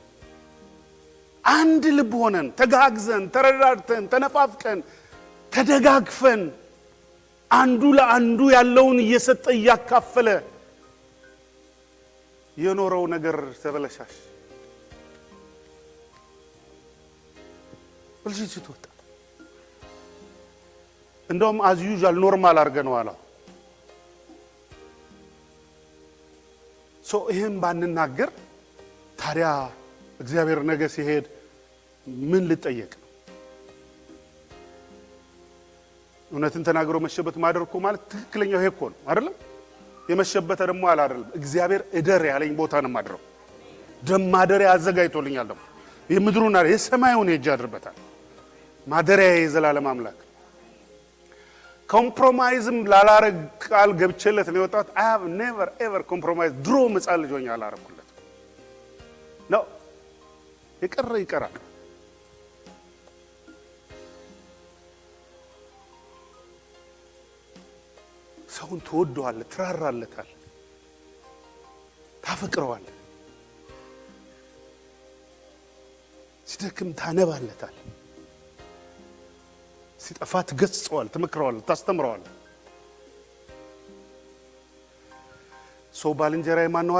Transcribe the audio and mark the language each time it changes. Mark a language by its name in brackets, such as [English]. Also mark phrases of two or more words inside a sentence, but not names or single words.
[Amharic] አንድ ልብ ሆነን ተጋግዘን ተረዳድተን ተነፋፍቀን ተደጋግፈን አንዱ ለአንዱ ያለውን እየሰጠ ያካፈለ የኖረው ነገር ተበለሻሽ ብልሽት ወጣ እንደውም [English] as usual [Amharic] ኖርማል አርገነዋል ይሄን ባንናገር ታዲያ እግዚአብሔር ነገ ሲሄድ ምን ልጠየቅ? እውነትን ተናግሮ መሸበት ማደር እኮ ማለት ትክክለኛው ይሄ እኮ ነው አይደለም? የመሸበት ደግሞ አይደለም። እግዚአብሔር እደር ያለኝ ቦታ ነው ማድረው። ማደሪያ አዘጋጅቶልኛል። ደግሞ የምድሩና የሰማዩን ሄጄ አድርበታል። ማደሪያ የዘላለም አምላክ ኮምፕሮማይዝም ላላረግ ቃል ገብቼለት ነው የወጣሁት። [English] I have never ever compromise [Amharic] ድሮ መጻል ልጅ ሆኜ አላረኩለት ነው። የቀረ ይቀራል። ሰውን ትወደዋለህ፣ ትራራለታል፣ ታፈቅረዋለህ፣ ሲደክም ታነባለታል፣ ሲጠፋ ትገስጸዋል፣ ትመክረዋለህ፣ ታስተምረዋለህ። ሰው ባልንጀራዬ ማን ነው አለ?